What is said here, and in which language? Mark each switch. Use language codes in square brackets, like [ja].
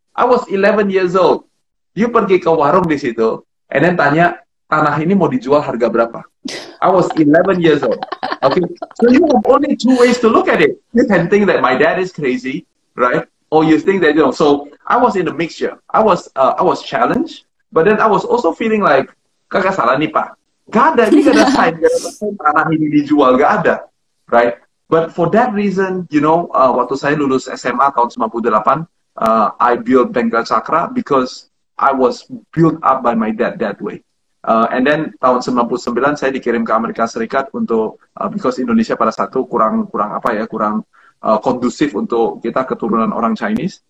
[en] I was 11 years old. You [id] pergi ke warung di situ, [en] and then [id] tanya, tanah ini mau dijual harga berapa? [en] I was 11 years old. Okay, so you have only two ways to look at it. You can think that my dad is crazy, right? Or you think that, so I was in a mixture. I was challenged, but then I was also feeling like, [id] kakak salah nih, Pak. Gak ada, ini gak ada sign, tanah ini dijual, gak ada, right? [en] But for that reason, [id] waktu saya lulus SMA tahun 98, [en] I built Bengkel Cakra because I was built up by my dad that way. And then [id] tahun 99 saya dikirim ke Amerika Serikat untuk, [en] because [id] Indonesia pada saat itu kurang kondusif untuk kita keturunan orang Chinese.